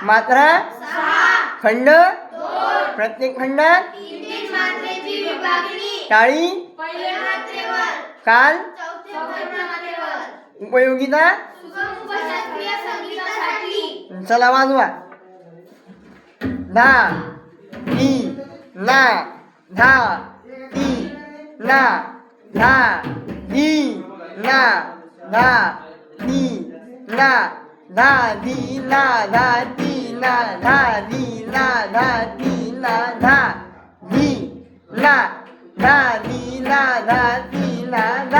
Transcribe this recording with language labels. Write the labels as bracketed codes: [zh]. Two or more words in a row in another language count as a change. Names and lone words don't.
[mr] मात्रा 6 खंड 2 प्रत्येक खंडात 3 मात्रेची विभागणी टाळी पहिल्या मात्रेवर काल चौथ्या मात्रेवर उपयोगिता सुगम उपशास्त्रीय संगीतासाठी चला वाजवा धा धी ना धा ती ना धा धी ना धा ती ना धा धी ना धा ती ना धा धी ना धा ती ना धा धी ना धा धी ना धा ती ना धा.